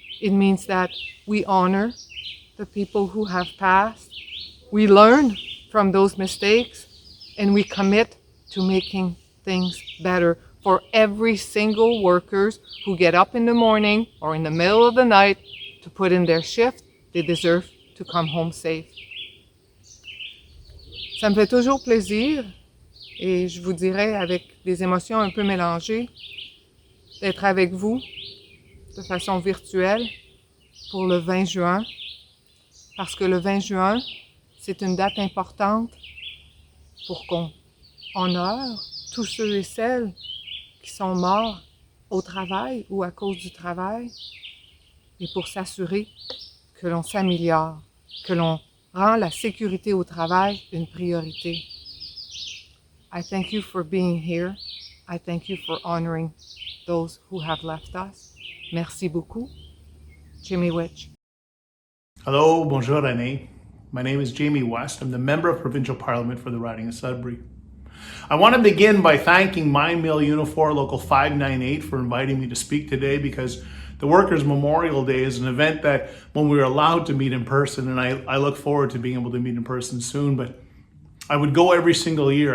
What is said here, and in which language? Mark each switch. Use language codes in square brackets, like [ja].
[en] It means that we honor the people who have passed, we learn from those mistakes, and we commit to making things better for every single workers who get up in the morning or in the middle of the night to put in their shift. They deserve to come home safe. [fr] Ça me fait toujours plaisir, et je vous dirais avec des émotions un peu mélangées, d'être avec vous de façon virtuelle pour le 20 juin, parce que le 20 juin, c'est une date importante pour qu'on honore tous ceux et celles qui sont morts au travail ou à cause du travail, et pour s'assurer que l'on s'améliore, que l'on rend la sécurité au travail une priorité. [en] I thank you for being here. I thank you for honoring those who have left us. [fr] Merci beaucoup. Jimmy Witch. [en] Hello, bonjour René. My name is Jamie West. I'm the Member of Provincial Parliament for the riding of Sudbury. I want to begin by thanking Mine Mill Unifor Local 598 for inviting me to speak today, because the Workers' Memorial Day is an event that when we were allowed to meet in person, and I look forward to being able to meet in person soon, but I would go every single year.